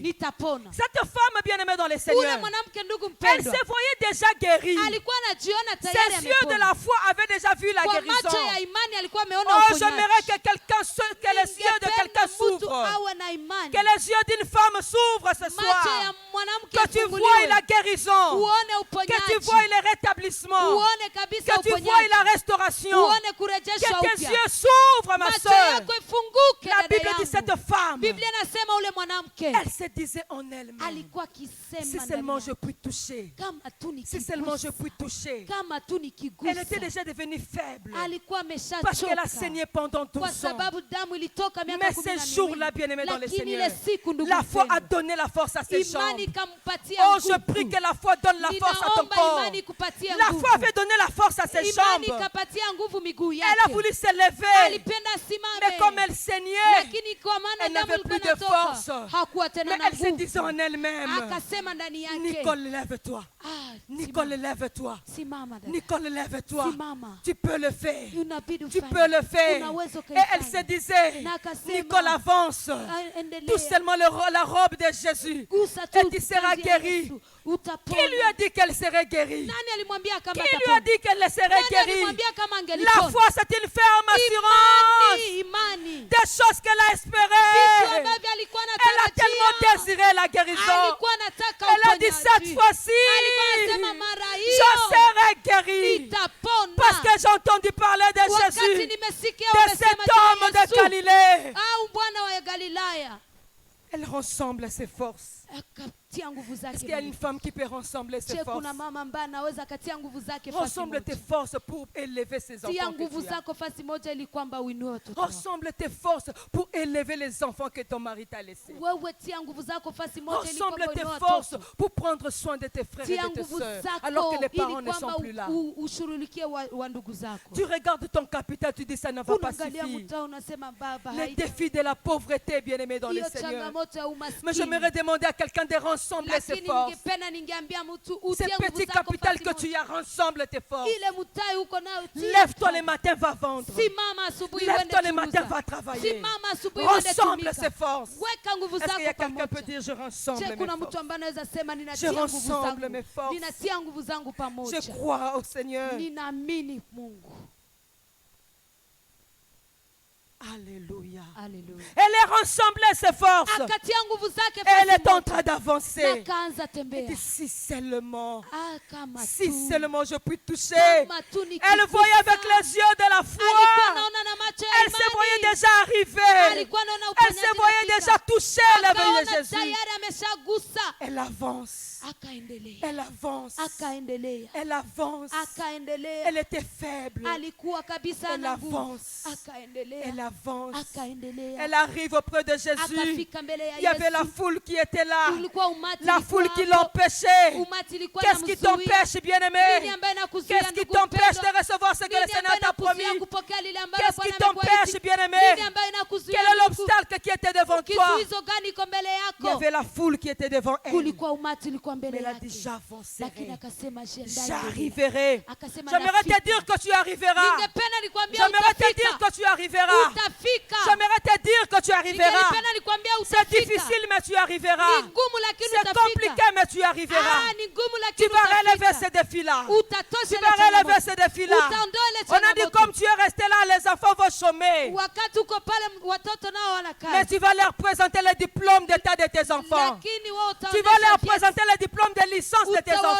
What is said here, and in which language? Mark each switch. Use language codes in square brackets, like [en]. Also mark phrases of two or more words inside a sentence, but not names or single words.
[sw] nitapona. [fr] Cette femme bien-aimée dans le [sw] Ule [fr] Seigneur, [sw] mwanamke ndugu [fr] elle [sw] mpendwa, [fr] se voyait déjà guérie. [sw] alikuwa anajiona tayari [fr] Ses yeux de [sw] amepona. [fr] la foi avaient déjà vu la [sw] Kwa [fr] guérison. [sw] macho ya imani alikuwa ameona Oh, uponyaji. [fr] j'aimerais que que les yeux de quelqu'un [sw] Ningependa mtu [fr] s'ouvrent. [sw] awe na imani. [fr] Que les yeux d'une femme s'ouvrent ce [sw] Macho ya [fr] soir. [sw] mwanamke [fr] Que tu vois [sw] yafunguliwe. [fr] la guérison. [sw] Uone [fr] Que [sw] uponyaji. [fr] tu vois le rétablissement. [sw] Uone kabisa [fr] Que tu vois [sw] uponyaji. [fr] la restauration. [sw] Uone kurejeshwa [fr] Que tes [sw] upya. [fr] yeux s'ouvrent, ma [sw] Macho [fr] soeur. [sw] yako ifunguke [fr] La [sw] dada [fr] Bible dit [sw] yangu. [fr] cette femme, [sw] Biblia inasema ule mwanamke [fr] elle se disait en elle-même, [sw] alikuwa [fr] si [sw] akisema [fr] seulement [sw] ndani [fr] je [sw] yake, [fr] puis toucher, [sw] kama tu [fr] si seulement je [sw] nikigusa, [fr] puis toucher. [sw] kama tu [fr] Elle était [sw] nikigusa. [fr] déjà devenue faible [sw] Alikuwa [fr] parce qu'elle a [sw] ameshachoka [fr] saigné pendant [sw] kwa [fr] 12 ans. [sw] sababu damu ilitoka miaka [fr] Mais 12 ces jours-là, bien-aimés dans le [sw] lakini [fr] Seigneur, [sw] ile siku ndugu [fr] la foi a [sw] mpendwa, [fr] donné la force à ses jambes. [sw] imani ikampatia [fr] Oh, je [sw] nguvu. [fr] prie que la foi donne la force à ton [sw] Ninaomba [fr] corps. [sw] imani ikupatie [fr] La [sw] nguvu. [fr] foi avait donné la force à ses [sw] Imani [fr] jambes. [sw] ikapatia nguvu miguu [fr] Elle a [sw] yake. [fr] voulu se lever, [sw] Alipenda asimame. [fr] mais comme elle saignait, [sw] Lakini kwa maana [fr] elle [sw] damu [fr] n'avait [sw] ilikuwa [fr] plus de [sw] inatoka, [fr] force. [sw] hakuwa tena [fr] mais [sw] na [fr] elle se disait [sw] nguvu. [fr] en elle-même, [sw] Akasema ndani yake, [fr] Nicole, lève-toi. ah, Nicole, lève-toi. [sw] simama dada. [fr] Nicole, lève-toi. [sw] Simama. [fr] Tu peux le faire. [sw] Unabidi [fr] Tu [sw] ufanye. [fr] peux le faire. [sw] Unaweza [fr] Et elle [sw] ukaifanya. [fr] se disait, [sw] Na akasema, [fr] Nicole, avance. [sw] Ah, endelea. [fr] Tout seulement la robe de Jésus. [sw] Gusa tu [fr] Et tu seras [sw] vazi ya [fr] guérie. [sw] Yesu, utapona. [fr] Qui lui a dit qu'elle serait guérie? [sw] Nani alimwambia kama [fr] Qui lui [sw] atapona? [fr] a dit qu'elle serait [sw] Nani [fr] guérie? [sw] alimwambia kama [fr] La [sw] angelipona? [fr] foi, c'est une ferme assurance [sw] Imani. [fr] des choses qu'elle a [sw] Vitu [fr] espérées. [sw] ambavyo alikuwa [fr] Elle a tellement [sw] anatarajia. [fr] désiré la guérison. [sw] Alikuwa anataka [fr] Elle a dit [sw] uponyaji. [fr] cette fois-ci, [sw] Alikuwa anasema mara [fr] je [sw] hiyo [fr] serai guérie. [sw] nitapona. [fr] Parce que j'ai entendu parler de [sw] Wakati [fr] Jésus, [sw] nimesikia [fr] de [sw] wamesema [fr] cet [sw] juu ya [fr] homme de [sw] Yesu, [fr] Galilée. [sw] au Bwana wa Galilaya, [fr] Elle ressemble ses forces. [sw] akatia nguvu [fr] Est-ce [sw] zake. [fr] qu'il y a une femme qui peut ressembler ses [sw] Je, [fr] forces? [sw] kuna mama ambaye anaweza akatia nguvu zake fasi [fr] Ressemble tes [sw] moja. [fr] forces pour élever ses [sw] Tia [fr] enfants. [sw] nguvu [fr] Que tu as. [sw] zako fasi moja ili kwamba uinue watoto wako. [fr] Ressemble tes forces pour élever les enfants que ton mari t'a laissés. [sw] Wewe tia nguvu zako fasi moja ili [fr] Ressemble [sw] kwamba [fr] tes [sw] uinue [fr] forces [sw] watoto. [fr] pour prendre soin de tes frères et [sw] Tia [fr] de tes [sw] nguvu [fr] sœurs, [sw] zako [fr] alors que les [sw] ili [fr] parents ne sont [sw] kwamba [fr] plus là. [sw] ushughulikie wa ndugu zako. [fr] Tu regardes ton capital, tu dis ça ne va pas [sw] Unaangalia [fr] suffire. [sw] mtaa unasema baba, [fr] Les défis de la pauvreté, bien-aimé dans le [sw] hiyo [fr] Seigneur. [sw] changamoto ya [fr] Mais [sw] umaskini. [fr] j'aimerais demander à quelqu'un de ressembler ses [sw] Lakini [fr] forces. [sw] ningependa ningeambia mtu [fr] Ces [sw] utie nguvu [fr] petits [sw] zako [fr] capitales [sw] fasi [fr] que [sw] moja. [fr] tu as, ressemble tes forces. [sw] Ile mtai uko nayo tia [fr] Lève-toi [sw] fasi. [fr] le matin, va vendre. [sw] Simama asubuhi uende [fr] Lève-toi le matin, [sw] chunguza. [fr] va travailler. [sw] Simama asubuhi uende [fr] Ressemble [sw] tumika. [fr] ses forces. [sw] Weka nguvu [fr] Est-ce qu'il y a [sw] zako [fr] quelqu'un qui peut [sw] pamoja. [fr] dire je ressemble [sw] Je, [fr] mes [sw] kuna [fr] forces? [sw] mtu ambaye anaweza sema [fr] Je [sw] ninatia nguvu [fr] ressemble mes [sw] zangu. [fr] forces. [sw] Ninatia nguvu zangu [fr] Je [sw] pamoja. [fr] crois au Seigneur. [sw] Ninaamini Mungu. [fr] Alléluia. [sw] Haleluya. [fr] Elle ressemblait ses forces. [sw] Akatia nguvu zake [fr] Elle [sw] fasi [fr] est en [sw] moja. [fr] train d'avancer. [sw] Na akaanza [fr] Elle [sw] tembea. [fr] dit si seulement, [sw] Ah, kama [fr] si [sw] tu. [fr] seulement je puis toucher. [sw] Kama tu nikigusa. [fr] Elle voyait avec les yeux de la [sw] Alikuwa [fr] foi. [sw] anaona na macho ya [fr] Elle se voyait [sw] imani. [fr] déjà arriver. [sw] Alikuwa anaona [fr] Elle [sw] uponyaji [fr] se voyait [sw] unafika. [fr] déjà toucher l'éveil de [sw] Akaona [fr] Jésus. [sw] tayari ameshagusa. [fr] Elle avance. [sw] Akaendelea. [fr] Elle avance. [sw] Akaendelea. [fr] Elle avance. [sw] Akaendelea. [fr] Elle était faible. [sw] Alikuwa kabisa [fr] Elle [sw] na nguvu. [fr] avance. [sw] Akaendelea. [fr] Elle avance. [sw] Akaendelea. [fr] Elle arrive auprès de Jésus. [sw] Akafika mbele ya [fr] Il y avait la [sw] Yesu. [fr] foule qui était là. [sw] Ulikuwa umati [fr] La [sw] ulikuwa [fr] foule qui [sw] hapo. [fr] l'empêchait. [sw] Umati ilikuwa [fr] Qu'est-ce qui [sw] inamzuia. [fr] t'empêche, [sw] Nini [fr] bien-aimé? [sw] ambaye inakuzuia [fr] Qu'est-ce qui [sw] ndugu [fr] t'empêche [sw] mpendwa? [fr] de recevoir ce que le [sw] Nini [fr] Seigneur [sw] ambaye [fr] t'a [sw] inakuzuia [fr] promis? [sw] kupokea lile ambalo [fr] Qu'est-ce qui [sw] Bwana [fr] t'empêche, [sw] amekuahidi? [fr] bien-aimé? [sw] Nini ambaye inakuzuia [fr] Quel est [sw] ndugu? [fr] l'obstacle qui était devant toi? [sw] Kizuizo gani iko mbele [fr] Il y [sw] yako? [fr] avait la foule qui était devant elle. [sw] Kulikuwa umati ulikuwa [fr] Mais [sw] mbele [fr] elle a dit [sw] yake. [fr] j'avancerai. [sw] Lakini akasema jiandae. [fr] J'arriverai. [sw] Akasema [fr] J'aimerais te [sw] nafika. [fr] dire que tu arriveras. [sw] Ningependa nikwambia [fr] J'aimerais te [sw] utafika. [fr] dire que tu arriveras. [sw] Utafika. [fr] J'aimerais te dire que tu arriveras. [sw] Ningependa nikwambia [fr] C'est [sw] utafika. [fr] difficile, mais tu arriveras. [sw] Ni ngumu lakini [fr] C'est [sw] utafika. [fr] compliqué, mais tu arriveras. [sw] Ah, ni ngumu [fr] Tu [sw] lakini [fr] vas relever [sw] utafika. [fr] ces défis-là. [sw] Utatosha [fr] Tu [sw] ile [fr] vas relever [sw] changamoto. [fr] ces défis-là. [sw] Utaondoa ile [fr] On a dit [sw] changamoto. [fr] comme tu es resté là, les enfants vont chômer. [sw] Wakati uko pale watoto nao wana [fr] Mais [sw] kazi. [fr] tu vas leur présenter le diplôme d'état de tes enfants. [sw] Lakini wewe [fr] Tu vas [sw] utaonesha [fr] leur [sw] vyeti. [fr] présenter le diplôme de licence de tes enfants.